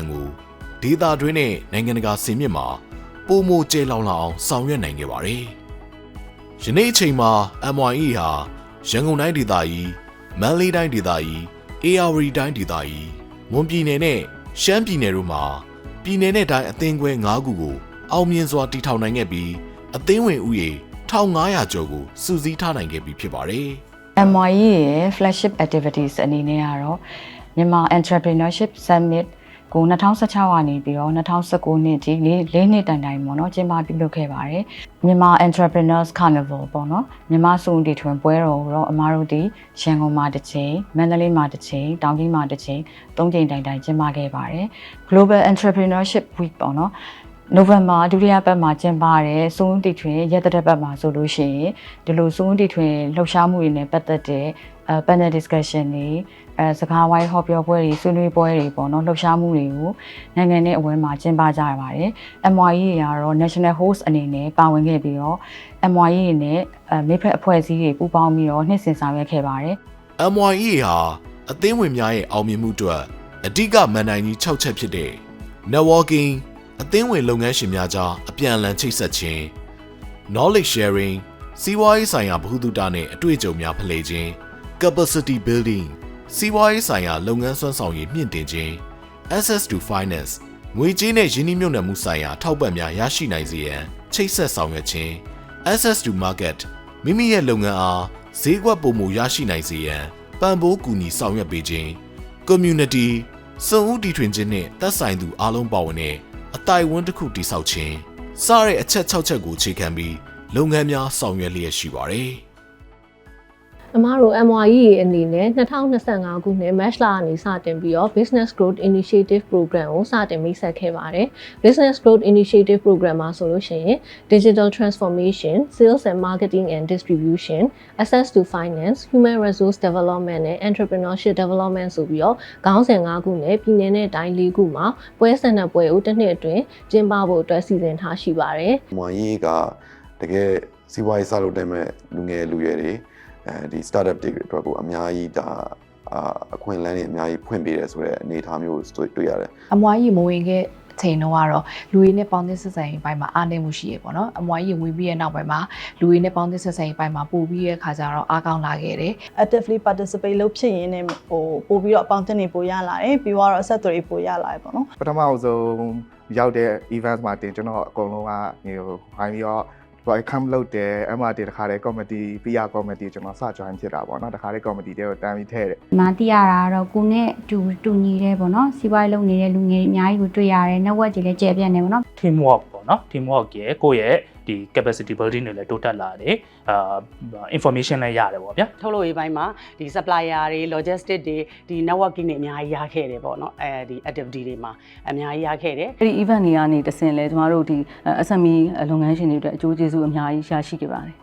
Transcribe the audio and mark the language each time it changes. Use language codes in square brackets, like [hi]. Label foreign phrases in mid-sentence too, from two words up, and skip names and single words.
[my] ကိုဒေသတွင်းနဲ့နိုင်ငံတကာစင်မြင့်မှာပိုမိုကျယ်လောင်လာအောင်ဆောင်ရွက်နိုင်ခဲ့ပါတယ်။ယနေ့အချိန်မှာ MYE ဟာရန်ကုန်တိုင်းဒေသကြီးမန္တလေးတိုင်းဒေသကြီးဧရာဝတီတိုင်းဒေသကြီးမွန်ပြည်နယ်နဲ့ရှမ်းပြည်နယ်တို့မှာပြည်နယ်နဲ့တိုင်းအသင်းခွဲ9ခုကိုအောင်မြင်စွာတည်ထောင်နိုင်ခဲ့ပြီးအသင်းဝင်ဥယေ1500ကျော်ကိုစုစည်းထားနိုင်ခဲ့ပြီဖြစ်ပါတယ်။ MYE ရဲ့ [en] flagship activities [my] အနေနဲ့ကတော့မြန်မာ Entrepreneurship Summit ကို2016ကနေပြီးတော့2019နှစ်ထိ၄နှစ်တိုင်ပေါ့နော်ကျင်းပပြုလုပ်ခဲ့ပါတယ်မြန်မာ Entrepreneurs Carnival ပေါ့နော်မြန်မာစွန့်ဦးတီထွင်ပွဲ တော်ကိုတော့အမားတို့ဒီရန်ကုန်မှာတစ်ချိန်မန္တလေးမှာတစ်ချိန်တောင်ကြီးမှာတစ်ချိန်၃ချိန်တိုင်ကျင်းပခဲ့ပါတယ် Global Entrepreneurship Week ပေါ့နော်နိုဝင်ဘာဒုတိယပတ်မှာကျင်းပတဲ့စွန့်ဦးတီထွင်ရက်သက်ပတ်မှာဆိုလို့ရှိရင်ဒီလိုစွန့်ဦးတီထွင်လှုပ်ရှားမှုတွေနဲ့ပတ်သက်တဲ့ [en] panel discussion [my] တွေစကားဝိုင်းဟောပြောပွဲတွေဆွေးနွေးပွဲတွေပေါ့နော်လှုပ်ရှားမှုတွေကိုနိုင်ငံနဲ့အဝန်းမှာကျင်းပကြရပါတယ်။ MYE ကတော့ [en] National Host [my] အနေနဲ့ပါဝင်ခဲ့ပြီးတော့ MYE နဲ့မိဖက်အဖွဲ့အစည်းတွေပူးပေါင်းပြီးတော့နှစ်စဉ်ဆောင်ရွက်ခဲ့ပါတယ် ။ MYE ဟာအသင်းဝင်များရဲ့အောင်မြင်မှုအတွက်အဓိကမန်နိုင်ကြီး6ချက်ဖြစ်တဲ့ networking အသင်းဝင်လုပ်ငန်းရှင်များကြားအပြန်အလှန်ချိတ်ဆက်ခြင်း [en] knowledge sharing [my] စီးပွားရေးဆိုင်ရာဗဟုသုတနဲ့အတွေ့အကြုံများဖလှယ်ခြင်း [en] capacity building [my] စီးပွားရေးဆိုင်ရာလုပ်ငန်းစွမ်းဆောင်ရည်မြင့်တင်ခြင်း [en] access to finance [my] ငွေကြေးနဲ့ယင်းနှိမ့်မြုပ်နှံမှုဆိုင်ရာထောက်ပံ့များရရှိနိုင်စေရန်ချိတ်ဆက်ဆောင်ရွက်ခြင်း [en] access to market [my] မိမိရဲ့လုပ်ငန်းအားဈေးကွက်ပိုမိုရရှိနိုင်စေရန်ပံ့ပိုးကူညီဆောင်ရွက်ပေးခြင်း community စွန့်ဦးတီထွင်ခြင်းနဲ့သက်ဆိုင်သူအားလုံးပါဝင်တဲ့အတိုင်အဝန်းတစ်ခုတည်ဆောက်ခြင်းစတဲ့အချက်6ချက်ကိုအခြေခံပြီးလုပ်ငန်းများဆောင်ရွက်လျက်ရှိပါတယ် ။အမားတို့ MYE အနေနဲ့2025ခုနှစ် March လကနေစတင်ပြီးတော့ Business Growth Initiative Program ကိုစတင်မိတ်ဆက်ခဲ့ပါတယ်။ Business Growth Initiative Program မှာဆိုလို့ရှိရင် [en] Digital Transformation, Sales and Marketing and Distribution, Access to Finance, Human Resource Development [my] နဲ့ [en] Entrepreneurship Development [my] ဆိုပြီးတော့ခေါင်းစဉ်5ခုနဲ့ပြည်내နဲ့တိုင်း4ခုမှာပွဲဆန္ဒပွဲကိုတစ်နှစ်အတွင်းကျင်းပဖို့အတွက်စီစဉ်ထားရှိပါတယ် ။ MYE ကတကယ်စီးပွားရေးစလုပ်တဲ့မဲ့လူငယ်လူရွယ်တွေဒီ startup တွေအတွက်ကိုအများကြီးဒါအခွင့်အလမ်းတွေအများကြီးဖွင့်ပေးတယ်ဆိုတဲ့အနေအထားမျိုးတွေ့ရတယ် ။ MYE မဝင်ခဲ့ချိန်တော့ကတော့လူတွေနဲ့ပေါင်းသင်းဆက်ဆံရေးပိုင်းမှာအားနည်းမှုရှိရပေါ့နော် MYE ဝင်ပြီးတဲ့နောက်ပိုင်းမှာလူတွေနဲ့ပေါင်းသင်းဆက်ဆံရေးပိုင်းမှာပို့ပြီးတဲ့အခါကျတော့အားကောင်းလာခဲ့တယ် [en] actively participate [my] လုပ်ဖြစ်ရင်းနဲ့ပို့ပြီးတော့အပေါင်းအသင်းတွေပို့ရလာတယ်ပြီးတော့အဆက်အသွယ်တွေပို့ရလာတယ်ပေါ့နော် ပထမဆုံးရောက်တဲ့ event မှာတင်ကျွန်တော်အကုန်လုံးကဟိုခိုင်းပြီးတော့ welcome လုပ်တယ်အဲ့မှာတခါတည်း [en] committee PR committee [my] ကျွန်တော်စ join ဖြစ်တာပေါ့နော်တခါတည်း committee တွေကိုတန်းပြီးထည့်တယ် ။မသိရတာကတော့ကိုနဲ့တူညီတယ်ပေါ့နော်။စီးပွားရေးလုပ်နေတဲ့လူငယ်အများကြီးကိုတွေ့ရတယ်။ network ကြီးလည်းကျယ်ပြန့်နေပေါ့နော် [en] team work [my] ပေါ့နော် [en] team work [my] ရဲ့ကိုယ့်ရဲ့ဒီ [en] capacity building [my] တွေလည်းတိုးတက်လာတယ်information လည်းရတယ်ပေါ့ဗျာ ထုတ်လုပ်ရေးပိုင်းမှာဒီ supplier တွေ logistic တွေဒီ networking တွေအများကြီးရခဲ့တယ်ပေါ့နော်အဲဒီ activity တွေမှာအများကြီးရခဲ့တယ် အဲ့ဒီ event တွေကနေတဆင့်လဲကျမတို့ဒီ SME လုပ်ငန်းရှင်တွေအတွက်အကျိုးကျေးဇူးအများကြီးရရှိခဲ့ပါတယ်